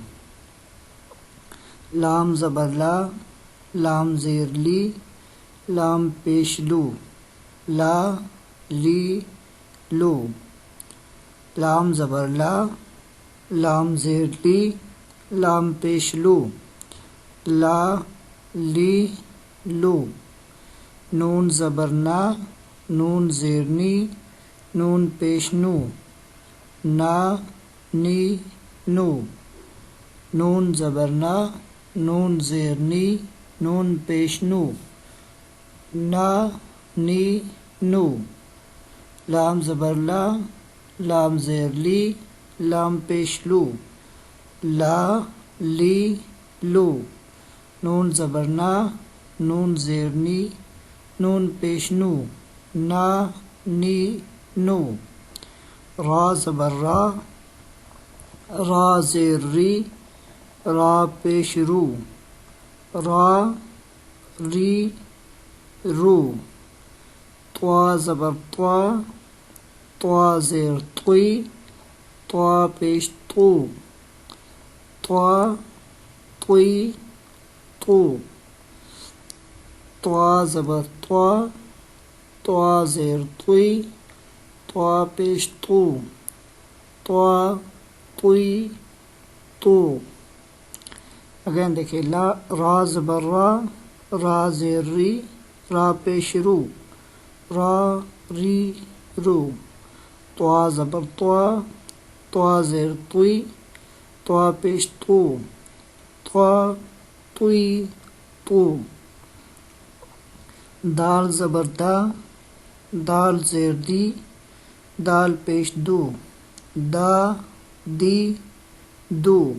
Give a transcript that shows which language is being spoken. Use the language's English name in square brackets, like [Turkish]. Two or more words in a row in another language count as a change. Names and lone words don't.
[Urdu] لام زبر لا، لام زیر لی، لام پیش لو، لا لی لو۔ لام زبر لا، لام زیر لی، لام پیش لو، لا لی لو۔ نون زبر نا، نون زیر نی نون پیش نو نا نی نو نون زبر نا نون زیر نی نون پیش نو نا نی نو لام زبر لا لام زیر لی لام پیش لو لا لی لو نون زبر نا نون زیر نی نون پیش نو نا نی نو را زبر را را زیر ری را پیش رو را ری رو طوا زبر طوا طوا زیر طوی طوا پیش طو طوا طوی طو طوا زبر طوا طوا زیر طوی طوا پیش طو طوا طوی طو اگین دیکھیں لا را زبر را را زیر ری را پیش رو را ری رو طوا زبر طوا طوا زیر طوی طوا پیش طو طوا طوی طو دال زبر دا دال زیر دی دال پیش دو دا دی دو